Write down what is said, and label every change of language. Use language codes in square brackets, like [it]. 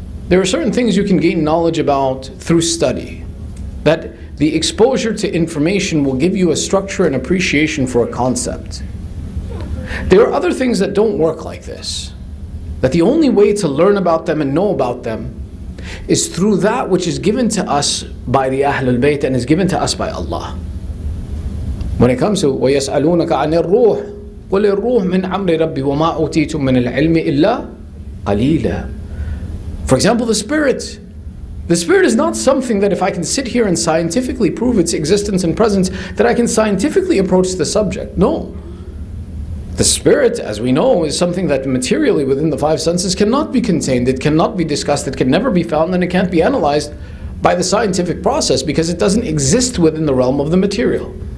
[en] There are certain things you can gain knowledge about through study. That the exposure to information will give you a structure and appreciation for a concept. There are other things that don't work like this. That the only way to learn about them and know about them is through that which is given to us by the Ahlul Bayt and is given to us by Allah. When it comes to [ar] وَيَسْأَلُونَكَ عَنِ الرُّوحِ قُلِ الرُّوحِ مِنْ عَمْرِ رَبِّي وَمَا أُوتِيتُم مِّنَ الْعِلْمِ إِلَّا قَلِيلًا. [en] For example, the spirit. The spirit is not something that if I can sit here and scientifically prove its existence and presence, that I can scientifically approach the subject. No. The spirit, as we know, is something that materially within the five senses cannot be contained, it cannot be discussed, it can never be found, and it can't be analyzed by the scientific process because it doesn't exist within the realm of the material.